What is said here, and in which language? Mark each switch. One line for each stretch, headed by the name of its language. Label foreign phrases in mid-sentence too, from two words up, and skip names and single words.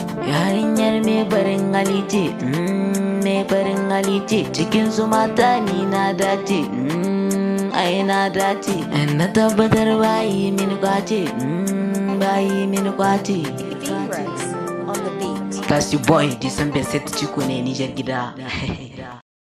Hausa: Yarinyar me farin hali ce, mm, me farin hali ce. Cikin su mata ni na dace, mm, ai na dace. Na tabbatar bayi min kwace, mm, bayi min kwace.
English: Dean Rex on the beat. That's your boy, December set Chico ne Niger gida.